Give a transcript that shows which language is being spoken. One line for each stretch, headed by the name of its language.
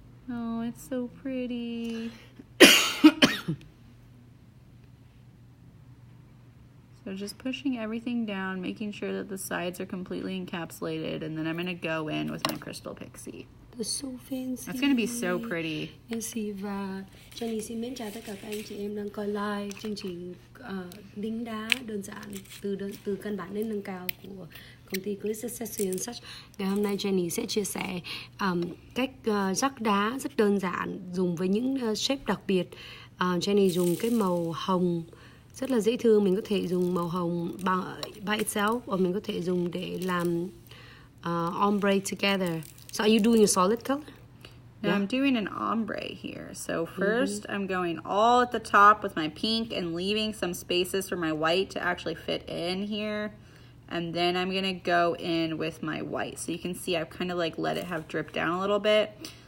English: Oh, it's so pretty. So just pushing everything down, making sure that the sides are completely encapsulated, and then I'm gonna go in with my crystal pixie. So fancy. That's gonna be so pretty.
Vietnamese: Nancy và Jenny xin mến chào tất cả các anh chị em đang coi live chương trình đính đá đơn giản từ căn bản đến nâng cao của công ty Glitz Accessories Such. Ngày hôm nay Jenny sẽ chia sẻ cách rắc đá rất đơn giản, dùng với những shape đặc biệt. Jenny dùng cái màu hồng rất là dễ thương. Mình có thể dùng màu hồng
English: by itself,
Vietnamese: hoặc mình có thể dùng để làm ombre together.
English: So are you doing a solid color? Yeah, I'm doing an ombre here. So first I'm going all at the top with my pink and leaving some spaces for my white to actually fit in here. And then I'm gonna go in with my white. So you can see I've kind of like let it have dripped down a little bit.